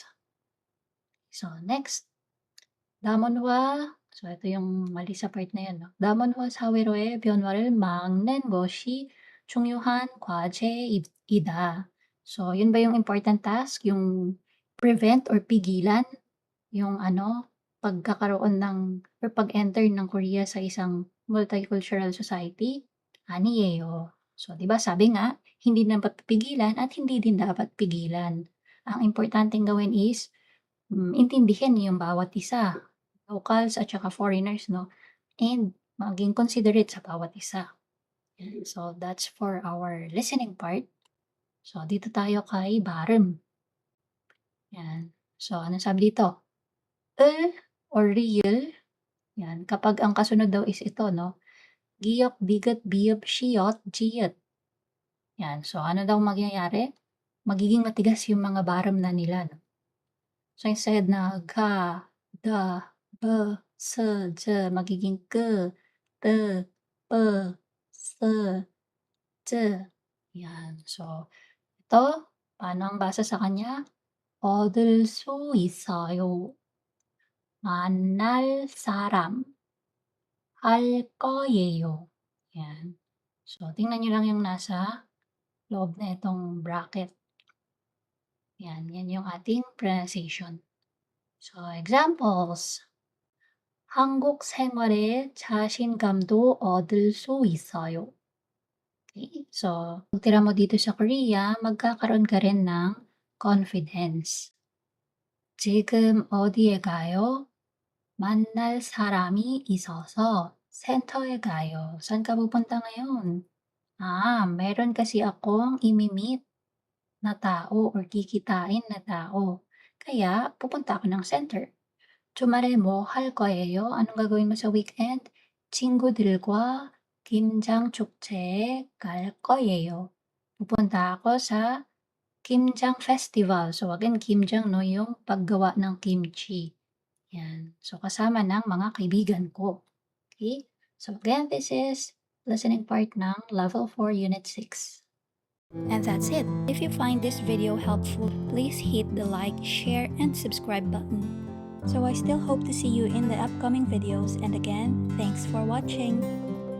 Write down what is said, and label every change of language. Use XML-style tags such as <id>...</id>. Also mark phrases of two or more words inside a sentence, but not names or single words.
<tl>So, next.</tl> <ko>남원화</ko> <tl>so ito yung mali sa part na yun 'no.</tl> <ko>남원화 사회로의 변화를 막는 것이 중요한 과제이다.</ko> <tl>So, yun ba yung</tl> <en>important task,</en> <tl>yung prevent or pigilan yung ano, pagkakaroon ng or pag-enter ng Korea sa isang</tl> <en>multicultural society?</en> <ko>아니에요.</ko> <tl>So, 'di ba sabi nga, hindi dapat pigilan at hindi din dapat pigilan. Ang importanteng gawin is intindihin yung bawat isa, locals at saka foreigners 'no,</tl> <en>and maging considerate</en> <tl>sa bawat isa. Yan,</tl> <en>so that's for our listening part.</en> <tl>So dito tayo kay 발음. Yan. So anong sabi dito? Or real, yan, kapag ang kasunod daw is ito 'no, giyok, bigat, biyop, shiyot, jiyot. Yan, so ano daw mangyayari? Magiging matigas yung mga 발음 na nila 'no. So</tl> <en>instead na</en> <tl>ga, da, ba, sa, ja, magiging g, d, b, s, j. Yan. So, ito, paano ang basa sa kanya?</tl> <ko>얻을 수 있어요. 만날 사람 할 거예요.</ko> <tl>Yan. So, tingnan nyo lang yung nasa loob na itong bracket. Yan, yan yung ating pronunciation. So, examples.</tl> <ko>한국 생활에 자신감도 얻을 수 있어요.</ko> <tl>Okay,</tl> <en>so pag</en> <tl>tira mo dito sa Korea, magkakaroon ka rin ng confidence.</tl> <ko>지금 어디에 가요? 만날 사람이 있어서 센터에 가요.</ko> <tl>Saan ka pupunta ngayon? Meron kasi akong imi-meet na tao or kikitain na tao. Kaya pupunta ako ng center.</tl> <ko>주말에 뭐 할 거예요?</ko> <tl>Anong gagawin mo sa weekend?</tl> <ko>친구들과 김장 축제에 갈 거예요.</ko> <tl>Pupunta ako sa Kimjang Festival. So again, Kimjang no, yung paggawa ng kimchi. Yan. So kasama ng mga kaibigan ko. Okay? So again,</tl> <en>this is listening part</en> <tl>ng Level 4 Unit 6. And that's it. If you find this video helpful, please hit the like, share, and subscribe button. So I still hope to see you in the upcoming videos, and again, thanks for watching.</tl>